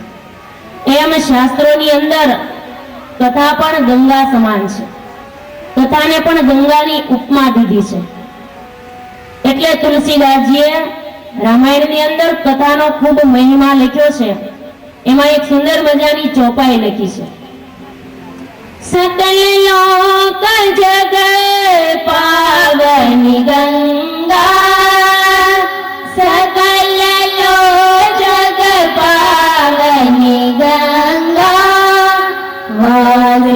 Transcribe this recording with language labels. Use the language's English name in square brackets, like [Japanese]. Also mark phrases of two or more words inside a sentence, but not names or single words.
[Gujarati] એમ શાસ્ત્રોની અંદર કથા પણ ગંગા સમાન છે. કથાને પણ ગંગાની ઉપમા દીધી છે. એટલે તુલસીદાસજીએ રામાયણની અંદર કથાનો ખૂબ મહિમા લખ્યો છે. એમાં એક સુંદર મજાની ચોપાઈ લખી છે. [Awadhi] सकल लोक जग पावनी गंगा, सकल लोक जग पावनी गंगा, वावे